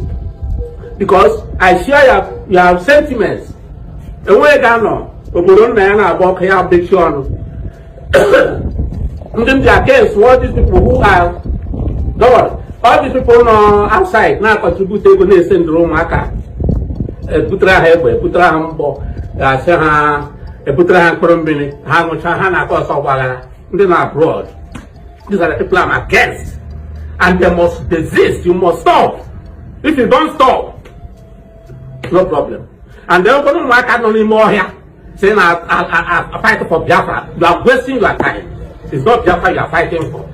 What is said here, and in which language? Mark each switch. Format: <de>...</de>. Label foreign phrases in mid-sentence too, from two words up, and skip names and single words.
<en>Because I share your sentiments. And when I go, against all these people who are God. All these people outside now contribute to the syndrome. Putra Hebe, Putra Hambo, Saha, Putra Hankrumbini, Hamuchahana, Kosawala, then abroad. These are the people I'm against. And they must desist. You must stop. If you don't stop, no problem. And they're going to work out only more here, saying I fight for Biafra. You are wasting your time. It's not Biafra you are fighting for.</en>